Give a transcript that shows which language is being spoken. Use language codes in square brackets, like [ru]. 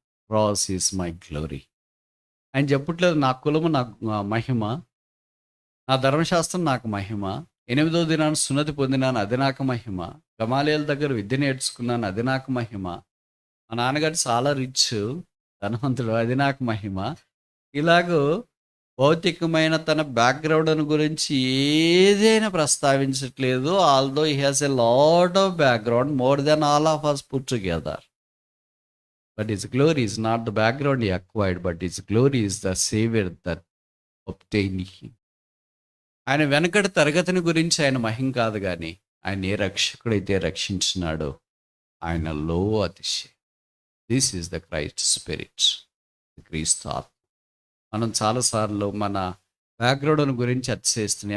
[en] Cross is my glory. [te] ఆయన చెప్పట్లేదు నా కులము నాకు మహిమ, నా ధర్మశాస్త్రం నాకు మహిమ, 8వ దినాన్ని సున్నతి పొందినాను అది నాకు మహిమ, గమాలియేలు దగ్గర విద్య నేర్చుకున్నాను అది నాకు మహిమ, మా నాన్నగారు చాలా రిచ్ ధనవంతుడు అది నాకు మహిమ. ఇలాగూ భౌతికమైన తన బ్యాక్గ్రౌండ్ గురించి ఏదైనా ప్రస్తావించట్లేదు. [en] Although he has a lot of background, more than all of us put together. But his glory is not the background he acquired, but his glory is the Savior that obtained him. [te] ఆయన వెనకటి తరగతిని గురించి ఆయన మహిం కాదు గాని, ఆయన ఏ రక్షకుడైతే రక్షించినాడో ఆయనలో అతిశయం. [en] this is the Christ spirit, [te] క్రీస్తు ఆత్మ. మనం చాలాసార్లు మన బ్యాక్‌గ్రౌండ్ గురించి అతిశయిస్తున్నాం.